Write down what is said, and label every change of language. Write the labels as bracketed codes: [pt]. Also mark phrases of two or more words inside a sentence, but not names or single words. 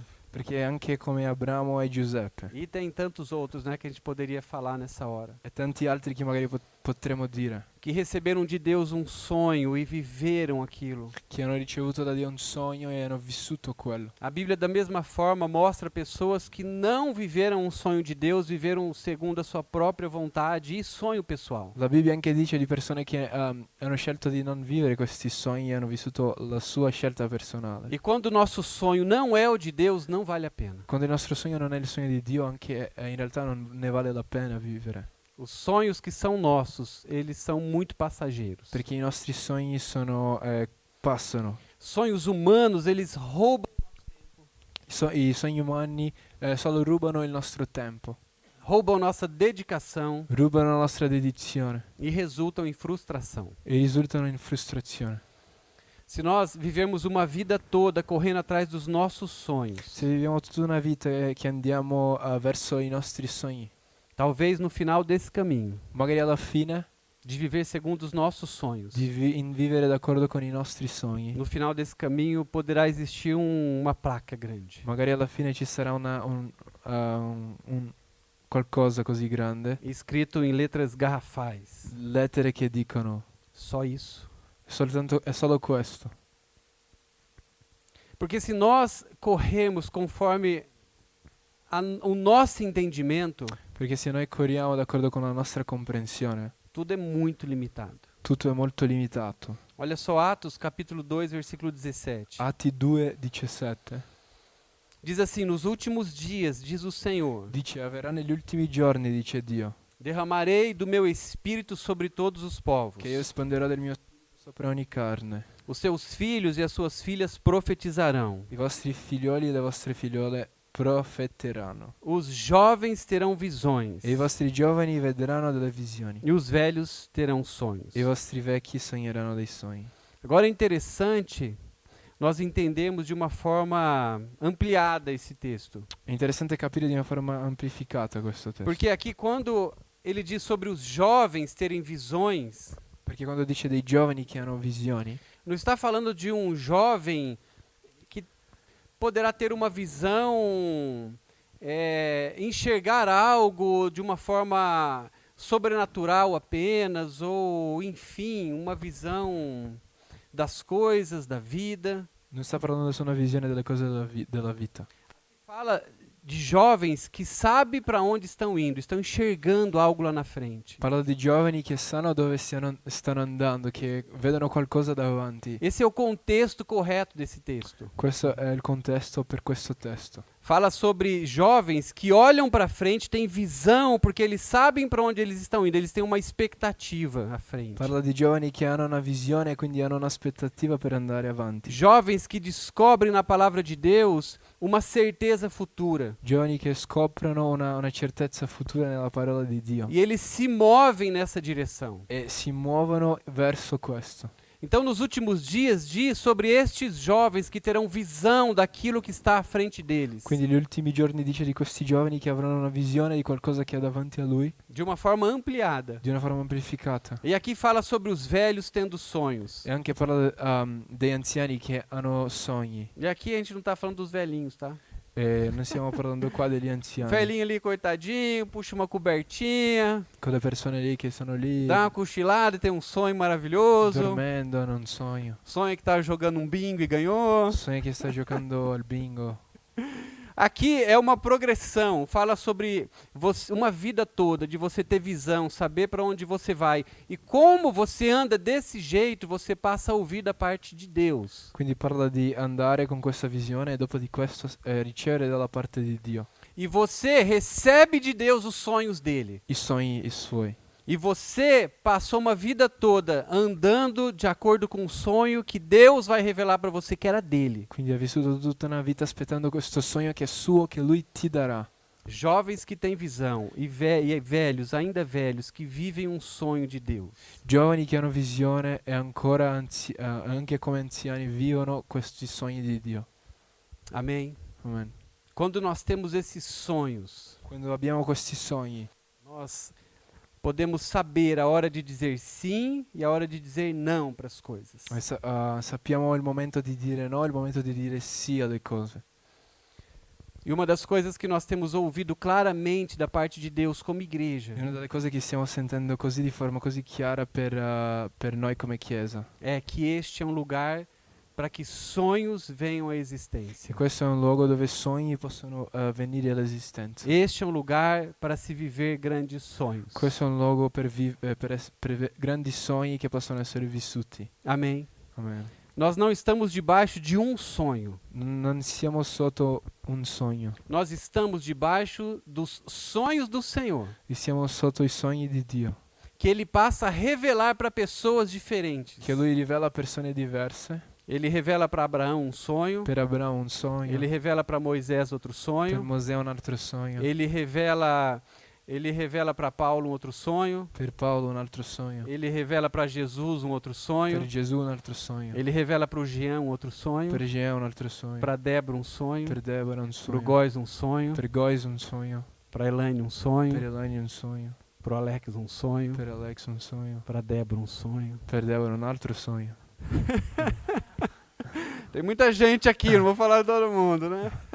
[it] Perché anche come Abramo e Giuseppe [pt] e tem tantos outros, né, que a gente poderia falar nessa hora, [it] e tanti altri che magari potremmo dire, [pt] que receberam de Deus um sonho e viveram aquilo. [it] che hanno ricevuto da Dio un sogno e hanno vissuto quello. [pt] A Bíblia, da mesma forma, mostra pessoas que não viveram um sonho de Deus, viveram segundo a sua própria vontade e sonho pessoal. [it] La Bibbia anche dice di persone che hanno scelto di non vivere questi sogni e hanno vissuto la sua scelta personale. [pt] E quando o nosso sonho não é o de Deus, não vale a pena. [it] Quando il nostro sogno non è il sogno di Dio, anche in realtà non ne vale la pena vivere. [pt] Os sonhos que são nossos, eles são muito passageiros. [it] Perché i nostri sogni passano. [pt] Sonhos humanos, eles roubam [it] I sogni umani solo rubano il nostro tempo, [pt] nossa dedicação [it] rubano la nostra dedizione [pt] e resultam em frustração. [it] e risultano in frustrazione. [pt] Se nós vivemos uma vida toda correndo atrás dos nossos sonhos, [it] Se viviamo tutta una vita che andiamo verso i nostri sogni, [pt] talvez no final desse caminho, [it] magari alla fine [pt] de viver segundo os nossos sonhos, [it] di vivere d'accordo con i nostri sogni, [pt] no final desse caminho poderá existir uma placa grande, [it] magari alla fine ci sarà un qualcosa così grande, [pt] escrito em letras garrafais. [it] lettere che dicono [pt] Só isso. [it] è solo questo. [pt] Porque se nós corremos conforme o nosso entendimento, [it] Perché se noi corriamo d'accordo con la nostra comprensione, [pt] tudo é muito limitado. [it] tutto è molto limitato. [pt] Olha só Atos capítulo 2, versículo 17. [it] Atti 2:17 [pt] Diz assim: nos últimos dias, diz o Senhor, [it] dice: avverrà negli ultimi giorni, dice Dio, [pt] derramarei do meu espírito sobre todos os povos. [it] che io espanderò del mio spirito sopra ogni carne. [pt] Os seus filhos e as suas filhas profetizarão. [it] I vostri figlioli e le vostre figliole profeteranno. [pt] Os jovens terão visões. [it] E i vostri giovani vedranno delle visioni. [pt] E os velhos terão sonhos. [it] E i vostri vecchi sogneranno dei sogni. [pt] Agora é interessante nós entendemos de uma forma ampliada esse texto. [it] È interessante capire di una forma amplificata questo testo. [pt] Porque aqui quando ele diz sobre os jovens terem visões, [it] Perché quando dice dei giovani che hanno visioni, [pt] não está falando de um jovem que poderá ter uma visão, enxergar algo de uma forma sobrenatural apenas, ou enfim, uma visão das coisas, da vida. [it] non sta parlando solo una visione delle cose della vita. [pt] Fala de jovens que sabem para onde estão indo, estão enxergando algo lá na frente. [it] Parla di giovani che sanno dove stanno andando, che vedono qualcosa davanti. [pt] Esse é o contexto correto desse texto. [it] Questo è il contesto per questo testo. [pt] Fala sobre jovens que olham para frente, têm visão, porque eles sabem para onde eles estão indo, eles têm uma expectativa à frente. [it] Parla di giovani che hanno una visione e quindi hanno un'aspettativa per andare avanti. [pt] Jovens que descobrem na palavra de Deus uma certeza futura. [it] Giovani che scoprono una certezza futura nella parola di Dio [pt] E eles se movem nessa direção. [it] e si muovono verso questo. [pt] Então, nos últimos dias, diz sobre estes jovens que terão visão daquilo que está à frente deles. [it] Quindi negli ultimi giorni dice di questi giovani che avranno una visione di qualcosa che ha davanti a lui, [pt] De uma forma ampliada. [it] di una forma amplificata. [pt] E aqui fala sobre os velhos tendo sonhos. [it] E anche parla degli anziani che hanno sogni. [pt] E aqui a gente não está falando dos velhinhos, tá? [it] E non stiamo parlando qua degli anziani, [pt] Velhinho ali, coitadinho, puxa uma cobertinha, [it] con le persone lì che sono lì [pt] dá uma cochilada e tem um sonho maravilhoso. [it] dormendo, hanno un sogno. [pt] Sonha que tá jogando um bingo e ganhou. [it] Sogni che sta giocando al bingo. [pt] Aqui é uma progressão, fala sobre uma vida toda, de você ter visão, saber para onde você vai. E como você anda desse jeito, você passa a ouvir da parte de Deus. [it] Quindi parla di andare con questa visione e dopo di questo ricevere dalla parte di Dio [pt] E você recebe de Deus os sonhos dele. [it] i sogni i suoi. [pt] E você passou uma vida toda andando de acordo com o sonho que Deus vai revelar para você que era dele. [it] Quindi hai vissuto tutta una vita aspettando questo sogno che è suo, che lui ti darà. [pt] Jovens que têm visão e velhos, ainda velhos, que vivem um sonho de Deus. [it] Giovani che hanno visione e ancora anche come anziani vivono questi sogni di Dio. [pt] Amém? [it] Amen. [pt] Quando nós temos esses sonhos, [it] Quando abbiamo questi sogni, [pt] nós podemos saber a hora de dizer sim e a hora de dizer não para as coisas. [it] sappiamo il momento di dire no e il momento di dire sì alle cose. [pt] E uma das coisas que nós temos ouvido claramente da parte de Deus como igreja [it] E una delle cose che stiamo sentendo così di forma così chiara per noi come Chiesa. [pt] é que este é um lugar para que sonhos venham à [it] E [pt] existência. [it] questo è un luogo dove sogni possono venire all'esistenza. [pt] Este é um lugar para se viver grandes sonhos. [it] Questo è un luogo per grandi sogni che possono essere vissuti. [pt] Amém? [it] Amen. [pt] Nós não estamos debaixo de um sonho. [it] Non siamo sotto un sogno, [pt] Nós estamos debaixo dos sonhos do Senhor, [it] siamo sotto i sogni di Dio, [pt] que Ele passa a revelar para pessoas diferentes. [it] che Lui rivela a persone diverse. [pt] Ele revela para Abraão um sonho, [it] Per Abramo un sogno, [pt] ele revela para Moisés outro [it] per [pt] sonho, [it] Mosè un altro sogno, [pt] ele revela para Paulo um outro sonho, [it] per Paolo un altro sogno, [pt] ele revela para Jesus um outro [it] per [pt] sonho, [it] Gesù un altro sogno, [pt] ele revela para o Jean um outro sonho, [it] per Gea un altro sogno, [pt] para Débora um sonho, [it] per Deborah un [pt] para o [it] sogno, [pt] Góis um sonho, [it] per Gois un sogno, [pt] para Elaine um [it] per [pt] sonho, [it] Eleni un sogno, [pt] para o Alex um sonho, [it] per Alex un sogno, [pt] para Débora um sonho. [it] per Deborah un altro sogno. [pt] Tem muita gente aqui, não vou falar de todo mundo, né?